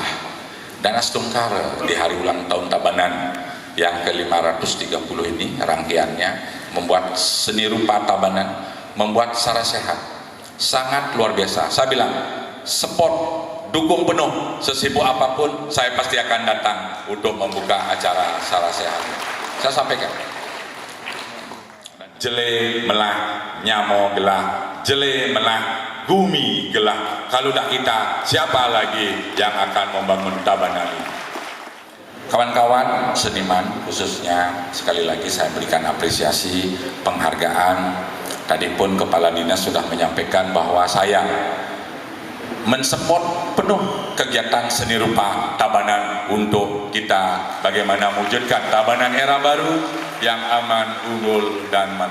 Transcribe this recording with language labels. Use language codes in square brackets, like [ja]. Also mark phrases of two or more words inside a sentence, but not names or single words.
[id] Dan Astungkara di hari ulang tahun Tabanan yang ke-530 ini, rangkaiannya membuat seni rupa Tabanan, membuat secara sehat, sangat luar biasa. Saya bilang, support, dukung penuh, sesibuk apapun saya pasti akan datang untuk membuka acara secara sehat. Saya sampaikan, [ban] jele melah nyamo gelah, jele melah gumi gelah. [id] Kalau dah kita, siapa lagi yang akan membangun Tabanan ini? Kawan-kawan seniman, khususnya sekali lagi saya berikan apresiasi, penghargaan. Tadi pun Kepala Dinas sudah menyampaikan bahwa saya mensupport penuh kegiatan seni rupa Tabanan untuk kita bagaimana mewujudkan Tabanan era baru yang aman, unggul, dan mana.